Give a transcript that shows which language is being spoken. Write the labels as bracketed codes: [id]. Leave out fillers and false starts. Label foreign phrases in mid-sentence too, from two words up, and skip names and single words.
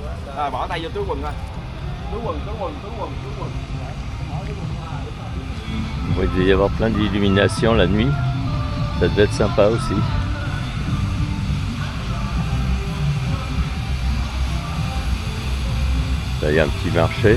[vi] Rồi bỏ tay vô túi quần thôi. Túi quần. [fr] Bon, il devait y avoir plein d'illuminations la nuit. Ça devait être sympa aussi. Là, il y a un petit marché.